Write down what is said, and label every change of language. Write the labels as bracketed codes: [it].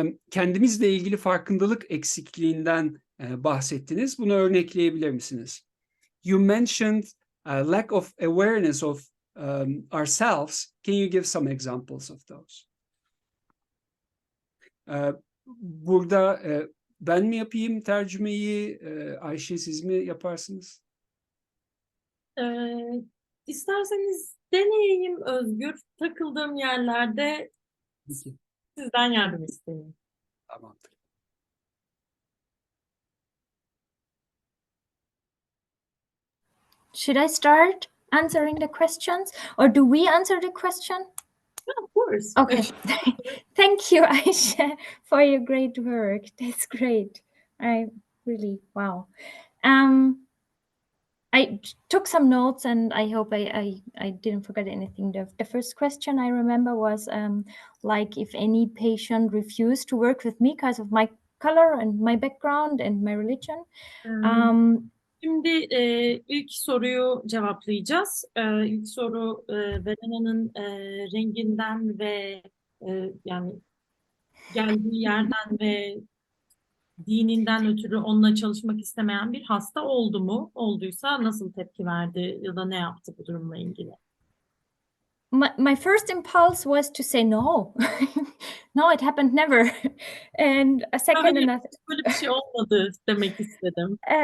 [tr] Kendimizle ilgili farkındalık eksikliğinden bahsettiniz. Bunu örnekleyebilir misiniz? [en] You mentioned lack of awareness of ourselves. Can you give some examples of those? [tr] Burada ben mi yapayım tercümeyi? Ayşe, siz mi yaparsınız? İsterseniz deneyeyim Özgür. Takıldığım yerlerde Peki. sizden yardım isteyeyim. Tamamdır. [en] Should I start answering the questions, or do we answer the question? Of course. Okay. Thank you, Ayşe, for your great work. That's great. I really, wow. I took some notes, and I hope I didn't forget anything. The first question I remember was like if any patient refused to work with me because of my color and my background and my religion. [tr] Şimdi ilk soruyu cevaplayacağız. İlk soru Verena'nın renginden ve yani geldiği yerden ve dininden ötürü onunla çalışmak istemeyen bir hasta oldu mu? Olduysa nasıl tepki verdi ya da ne yaptı bu durumla ilgili? [en] My first impulse was to say no. No, it happened never. And a second and a [tr] Böyle bir şey olmadı demek istedim.